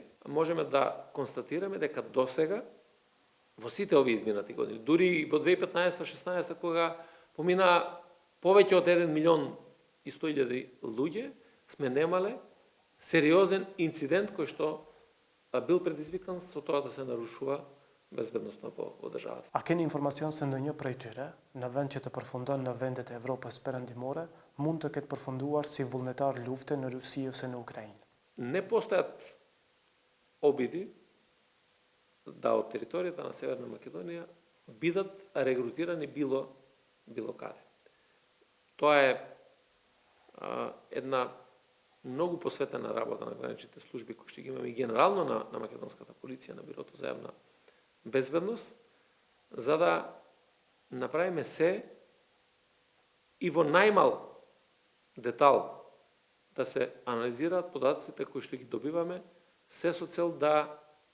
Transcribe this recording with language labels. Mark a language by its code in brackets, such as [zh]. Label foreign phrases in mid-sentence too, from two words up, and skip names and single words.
[mk] Можеме да констатираме дека досега во сите овие изминати години, дури во 2015-16 кога помина повеќе од 1.100.000 луѓе, сме немале сериозен инцидент кој што бил предизвикан со тоа да се нарушува безбедноста во државата. [sq] A keni informacion se ndonjë prej tyre, në vend që të përfundon në vendet e Evropës perëndimore, mund të ketë përfunduar si vullnetar lufte në Rusi ose në Ukrainë? [mk] Не постојат обиди да од територијата на Северна Македонија бидат регрутирани било каде. Тоа е една многу посветена работа на граничните служби кои што ги имаме и генерално на македонската полиција, на Бирото за јавна безбедност, за да направиме се и во најмал детал да се анализираат податоците кои што ги добиваме, се со цел да